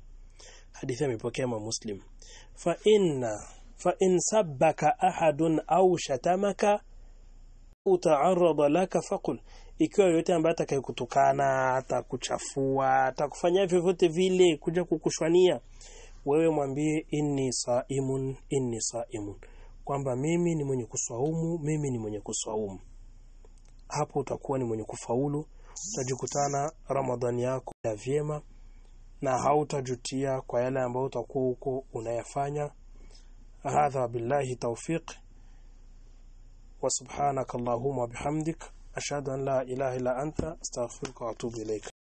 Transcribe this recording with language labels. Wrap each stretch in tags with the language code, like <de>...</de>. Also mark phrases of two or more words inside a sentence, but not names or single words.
<sw>Hadithi imepokea Muslim.</sw> <ar>فإن سابك أحد أو شاتمك أو تعرض لك فقل,</ar> <sw>ikiwa yote ambaye atakayekutukana, atakuchafua, atakufanyia vyovyote vile kuja kukushwania, wewe mwambie</sw> <ar>إني صائم,</ar> <sw>kwamba mimi ni mwenye kuswaumu. Hapo utakuwa ni mwenye kufaulu, utajikutana Ramadhani yako ya vyema na hautajutia kwa yale ambayo utakuwa huko unayafanya.</sw> <ar>هذا بالله التوفيق، وسبحانك اللهم وبحمدك، أشهد أن لا إله إلا أنت، أستغفرك وأتوب إليك.</ar>